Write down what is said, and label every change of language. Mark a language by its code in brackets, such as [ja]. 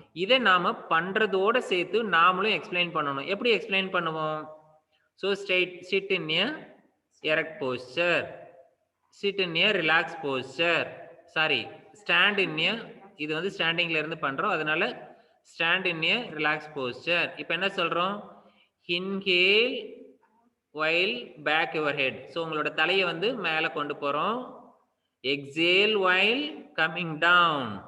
[ta] இதை நாம பண்றதோட சேர்த்து நாமளும் எக்ஸ்பிளைன் பண்ணணும். எப்படி எக்ஸ்பிளைன் பண்ணுவோம்? [en] so straight sit in a erect posture, sit in a relax posture, sorry stand in a, [ta] இது வந்து ஸ்டாண்டிங்ல இருந்து பண்றோம், அதனால [en] Stand in a relax posture. [ta] இப்போ என்ன சொல்றோம்? [en] Inhale while back your head. [ta] So உங்களோட தலையை வந்து மேலே கொண்டு போறோம். [en] Exhale while coming down.